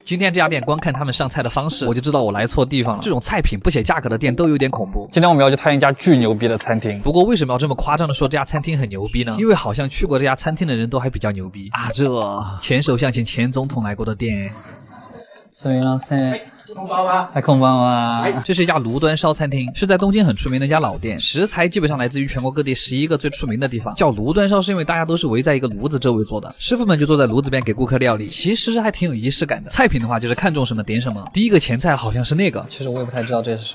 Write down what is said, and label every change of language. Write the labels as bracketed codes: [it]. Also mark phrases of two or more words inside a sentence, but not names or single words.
[zh] 今天这家店光看他们上菜的方式，我就知道我来错地方了。这种菜品不写价格的店都有点恐怖。今天我们要去探一家巨牛逼的餐厅。不过为什么要这么夸张的说这家餐厅很牛逼呢？因为好像去过这家餐厅的人都还比较牛逼啊！这前首相请前总统来过的店。 [ja] すみません。こんばんは。こんばんは。 [zh] 这是一家炉端烧餐厅，是在东京很出名的一家老店，食材基本上来自于全国各地11个最出名的地方。叫炉端烧是因为大家都是围在一个炉子周围做的，师傅们就坐在炉子边给顾客料理，其实还挺有仪式感的。菜品的话就是看中什么点什么，第一个前菜好像是那个，其实我也不太知道这是什么，